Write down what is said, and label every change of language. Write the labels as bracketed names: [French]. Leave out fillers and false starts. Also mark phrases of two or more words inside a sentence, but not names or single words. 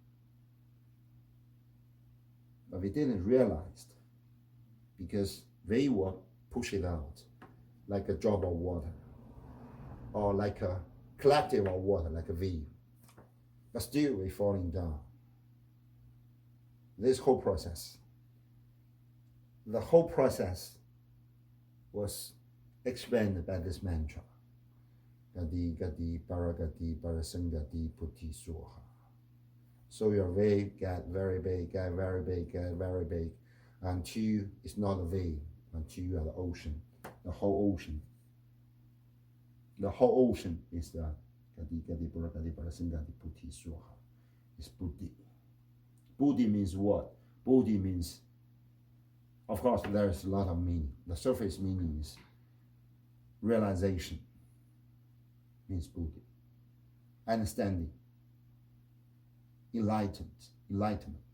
[English] But we didn't realize because we will push it out like a drop of water or like a collective of water, like a wave. But still we're falling down. This whole process, the whole process was explained by this mantra. [Sanskrit] Gadi gadi paragati parasangati puti soha. [English] So your wave get very big, get very big, get very big, until it's not a wave, until you are the ocean, the whole ocean. The whole ocean is the [Sanskrit] gadi gadi paragati parasangati puti soha. [English] It's Buddhi. Buddhi means what? Buddhi means, of course, there's a lot of meaning. The surface meaning is realization, means Buddhi. Understanding, enlightenment.